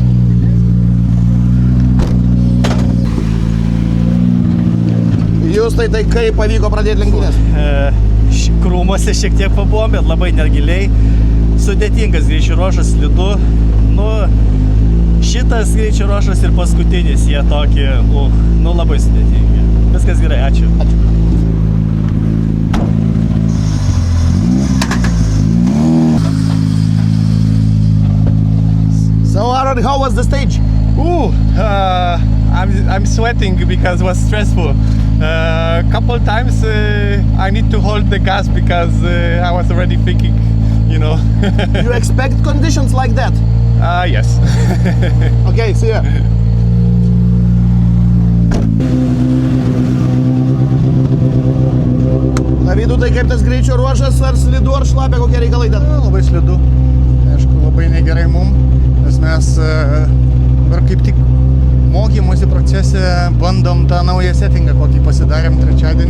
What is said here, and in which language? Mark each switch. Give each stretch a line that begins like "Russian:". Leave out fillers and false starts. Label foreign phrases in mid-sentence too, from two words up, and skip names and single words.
Lithuanian: Jūs tai kaip pavyko pradėti lenktynės? Krūmuose šiek tiek pabuvom, bet labai negiliai. Sudėtingas greičio ruožas, slidu. Nu, šitas greičio ruožas ir paskutinis, jie tokie, labai sudėtingi. Viskas gerai, ačiū.
English: So Aaron, how was the stage? I'm sweating because it was stressful. Couple times I need to hold the gas because I was already thinking, you know. You expect conditions like that? Yes. Okay, see ya.
Lithuanian: Na, Vytautai, kaip tas greičio ruožas, ar slidu, ar šlapia, kokie reikalai ten? Labai slidu. Aišku, labai negerai mum, nes mes dabar kaip tik mokymosi procese bandom tą naują settingą, kokį pasidarėm trečiadienį.